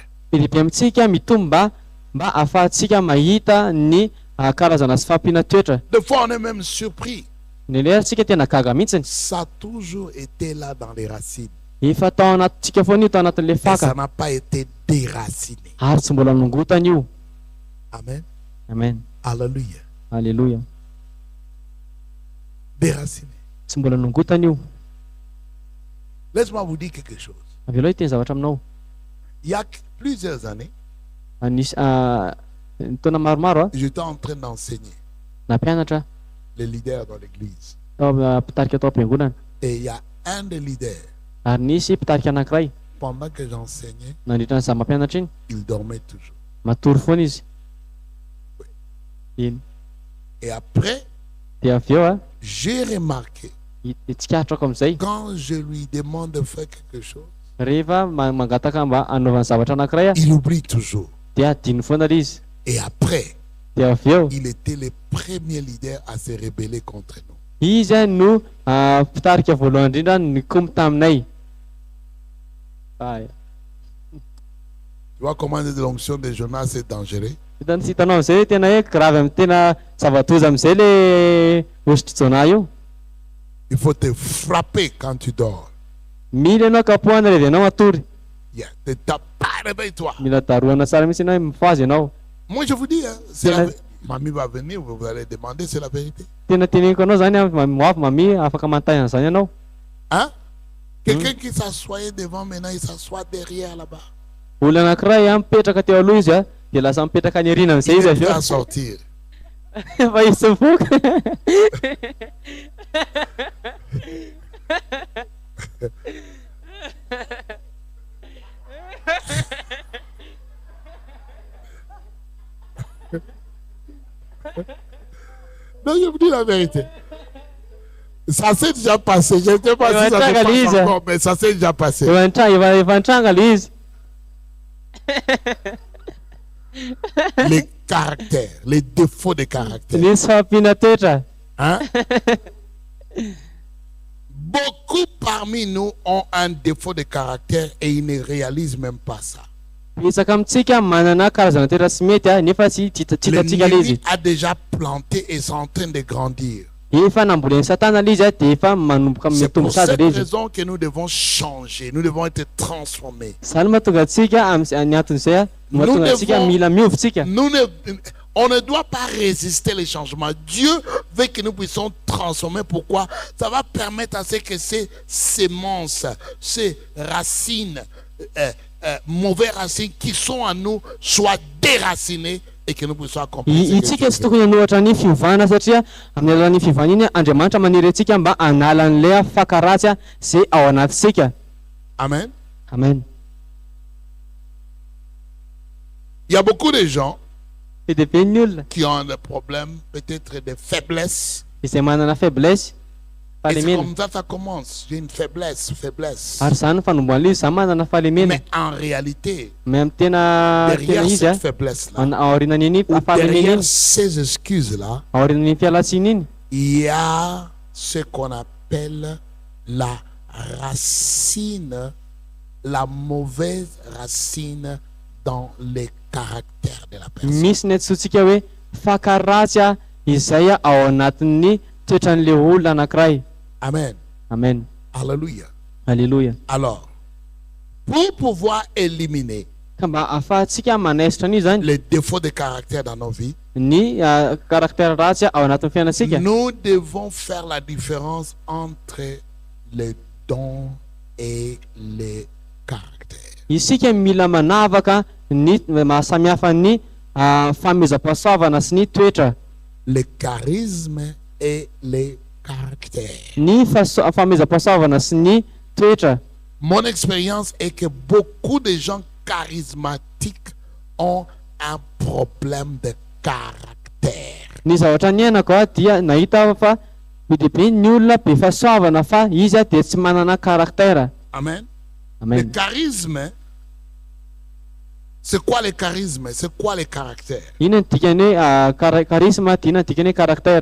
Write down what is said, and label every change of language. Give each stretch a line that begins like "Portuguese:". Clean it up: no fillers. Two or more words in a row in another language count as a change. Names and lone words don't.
Malagasy: Bebe amintsika mitomba mba ahafahantsika mahita ny karazana sy fahampiana toetra.
French: Des fois, on est même surpris.
Malagasy: Ny lerantsika tena gaga mihitsiny.
French: Ça a toujours été là dans les racines.
Malagasy: Efa tao anatintsika foana io tao anatin'le
French: Et ça
Malagasy: faka
French: n'a pas été déraciné.
Malagasy: ary tsy mbola nongotana io. Amen. Amen. Alléluia. Alléluia.
French: Déraciné.
Malagasy: Tsy mbola nongotana io.
French: Laisse-moi vous dire quelque chose.
Malagasy: Avelao iteny zavatra aminao.
French: Il y a plusieurs années,
Malagasy: Anisy taona maromaro
French: j'étais en train d'enseigner
Malagasy: nampianatra
French: les leaders dans l'église.
Malagasy: tao mpitarika tao am-piangonana.
French: Et il y a un des leaders,
Malagasy: Ary nisy mpitarika anankiray
French: pendant que j'enseignais,
Malagasy: nandritra ny za mampianatra iny
French: il dormait toujours.
Malagasy: matory foana izy. Iny.
French: Et après,
Malagasy: Dia avy eo
French: j'ai remarqué,
Malagasy: tsikatrako am'izay
French: quand je lui demande de faire quelque chose,
Malagasy: rehefa mangataka mba anaovany zavatra anankiray
French: il oublie toujours.
Malagasy: dia adiny foana ilay izy.
French: Et après,
Malagasy: Dia avy eo
French: il était le premier leader à se rebeller contre nous.
Malagasy: izy no mpitarika voalohany indrindra nikomy taminay.
French: Tu vois comment l'onction de Jonas c'est dangereux?
Malagasy: Hitanao am'izay tena hoe gravy amin'ny tena zava-doza am'izay le ositry Jona io.
French: Il faut te frapper quand tu dors.
Malagasy: Mila ianao kapohana rehefa ianao matory.
French: Yeah. Te tape, réveille-toi.
Malagasy: Mila daroana tsara mihitsy ianao mifazy ianao.
French: Moi je vous dis, hein, mamie va venir, vous allez demander, c'est la vérité.
Malagasy: Tena teneniko anao zany moavy mami afaka manontany an'izany ianao.
French: Hein? Quelqu'un qui s'assoyait devant, maintenant il s'assoit derrière là-bas.
Malagasy: Olona anankiray mipetraka teo aloha izy dia lasa mipetraka any aoriana
French: Il
Malagasy: amin'izay izy
French: est
Malagasy: avy
French: prêt
Malagasy: eo
French: à sortir.
Malagasy: fa izy mivoaka
French: Non, je vous dis la vérité. Ça s'est déjà passé. Je ne sais pas si ça se Evangelise. passe encore, mais ça s'est déjà passé.
Malagasy: efa nitrangala izy
French: Les caractères, les défauts de caractère.
Malagasy: nisy fahampiana toetra
French: Hein? Beaucoup parmi nous ont un défaut de caractère et ils ne réalisent même pas ça.
Malagasy: betsaka amintsika manana karazana toetra tsy mety a nefa tsy titatsika le
French: L'ennemi
Malagasy: izy
French: a déjà planté et c'est en train de grandir.
Malagasy: efa namboleny satana le izy a dia efa manomboka
French: C'est
Malagasy: mitombo
French: pour
Malagasy: sady
French: cette
Malagasy: le izy
French: raison que nous devons changer. Nous devons être transformés.
Malagasy: zany mahatonga antsika ny anton'izay a mahatonga antsika mila miovotsika
French: On ne doit pas résister les changements. Dieu veut que nous puissions transformer. Pourquoi? Ça va permettre à ce que ces sémences, ces racines, mauvaises racines qui sont en nous soient déracinées et que nous puissions accomplir ce que Dieu
Malagasy: itsika tsy
French: veut.
Malagasy: tokony hanohatra ny fiovana satria amin'ny alalan'ny fiovana iny andriamanitra maniry antsika mba hanala an'ilay fakaratsy zay ao anatisika. Amen. Amen.
French: Il y a beaucoup de gens
Malagasy: Be dia be ny olona
French: qui ont des problèmes, peut-être des faiblesses.
Malagasy: izay manana faiblesse
French: Et c'est
Malagasy: fahalemena
French: comme ça que ça commence. J'ai une faiblesse.
Malagasy: ary zany fanomboan'ilay izy za manana fahalemena
French: Mais en réalité,
Malagasy: mais amin'ny tena
French: derrière
Malagasy: izy
French: cette faiblesse-là,
Malagasy: aorinan'iny
French: ou
Malagasy: fahalemena
French: derrière
Malagasy: iny
French: ces excuses-là,
Malagasy: aorinan'iny fialatsiny iny
French: il y a ce qu'on appelle la racine, la mauvaise racine dans les caractères de la personne.
Malagasy: misy ny antsointsika hoe fakaratsy izay ao anatin'ny toetran'le olona anankiray. Amen. Amen. Alléluia. Alléluia.
French: Alors, pour pouvoir éliminer
Malagasy: Ka mba ahafahantsika manaisitra an'io zany
French: les défauts de caractère dans nos vies,
Malagasy: ny karaktera ratsy ao anatin'ny fiainatsika
French: nous devons faire la différence entre les dons et les caractères.
Malagasy: isika mila manavaka ny mahasamihafa ny famezam-pahasoavana sy ny toetra
French: Les charismes et les caractères.
Malagasy: ny famezam-pahasoavana sy ny toetra.
French: Mon expérience est que beaucoup de gens charismatiques ont un problème de caractère.
Malagasy: Ny zavatra ny ainako dia nahita fa be dia be ny olona be fahasoavana fa izy dia tsy manana karaktera. Amen. Le Amen.
French: charisme, c'est quoi le charisme? C'est quoi le caractère?
Malagasy: Ina ny dikany hoe charisme dia ina ny dikany hoe karaktera.